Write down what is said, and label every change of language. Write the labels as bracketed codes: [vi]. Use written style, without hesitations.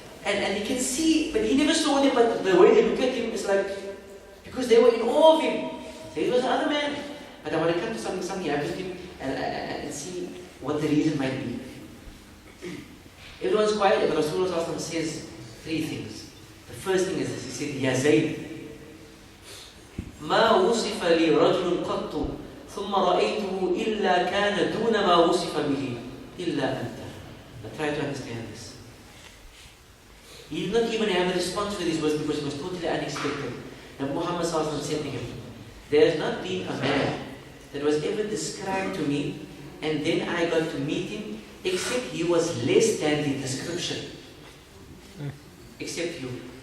[en] And he can see, but he never saw them, but the way they look at him is like, because they were in awe of him. So he was another man. But I want to come to something happened to him, and see what the reason might be. Everyone's quiet, but Rasulullah says three things. The first thing is this, he said, Ya Zaid, [ar] ما وصف لي رجل قط ثم رأيته إلا كان دون ما وصف به إلا أنت. [en] Now try to understand this. He did not even have a response to these words because it was totally unexpected. Now Muhammad said to him, there has not been a man that was ever described to me and then I got to meet him except he was less than the description. Except you.